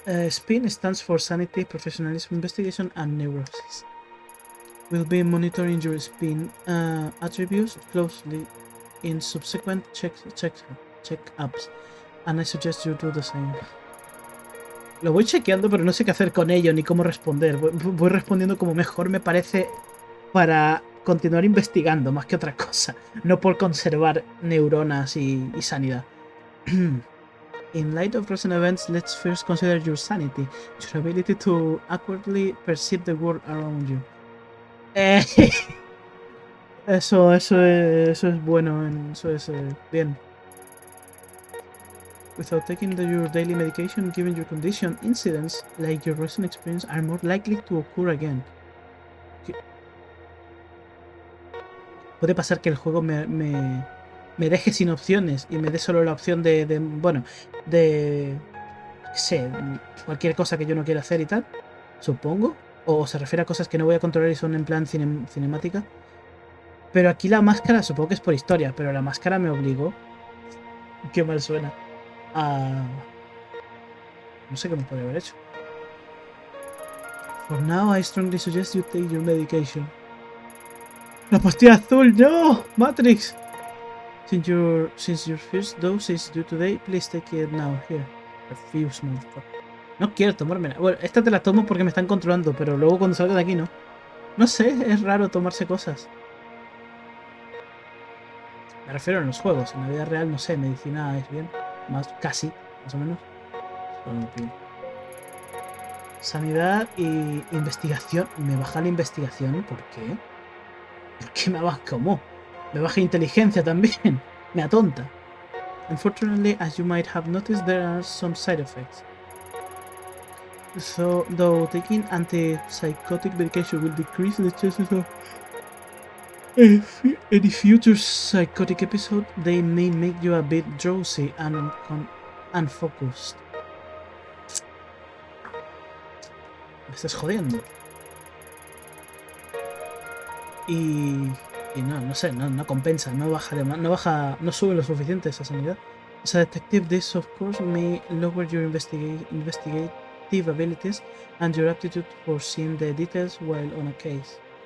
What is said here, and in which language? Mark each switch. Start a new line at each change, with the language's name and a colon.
English: SPIN stands for Sanity, Professionalism, Investigation, and Neurosis. We'll be monitoring your SPIN attributes closely in subsequent check-ups, and I suggest you do the same.
Spanish: Lo voy chequeando, pero no sé qué hacer con ello ni cómo responder. Voy respondiendo como mejor me parece para continuar investigando, más que otra cosa. No por conservar neuronas y sanidad.
English: In light of recent events, let's first consider your sanity, your ability to accurately perceive the world around you.
Spanish: Eso es bueno, eso es bien.
English: Without taking your daily medication, given your condition, incidents like your recent experience are more likely to occur again.
Spanish: Puede pasar que el juego me deje sin opciones y me dé solo la opción bueno, de, qué sé, cualquier cosa que yo no quiera hacer y tal, supongo. O se refiere a cosas que no voy a controlar y son en plan cinemática. Pero aquí la máscara, supongo que es por historia, pero la máscara me obligó. Qué mal suena. No sé qué me podría haber hecho.
English: For now, I strongly suggest you take your medication.
Spanish: ¡La pastilla azul! ¡No!
English: ¡Matrix! Since your first dose is due today, please take it now. Here. Refuse, motherfucker.
Spanish: No quiero tomármela. Bueno, esta te la tomo porque me están controlando, pero luego cuando salga de aquí no. No sé, es raro tomarse cosas. Me refiero a los juegos. En la vida real, no sé, medicina es bien. Casi, más o menos. Sanidad y investigación. Me baja la investigación. ¿Por qué? ¿Por qué me baja? ¿Cómo? Me baja inteligencia también. Me atonta.
English: Unfortunately, as you might have noticed, there are some side effects. So, though taking antipsychotic medication will decrease the chances of If any future psychotic episode, they may make you a bit drowsy and unfocused.
Spanish: Me estás jodiendo. Y, y no, no sé, no compensa, no baja, no sube lo suficiente esa sanidad.
English: As a detective, this of course may lower your investigative abilities and your aptitude for seeing the details while on a case.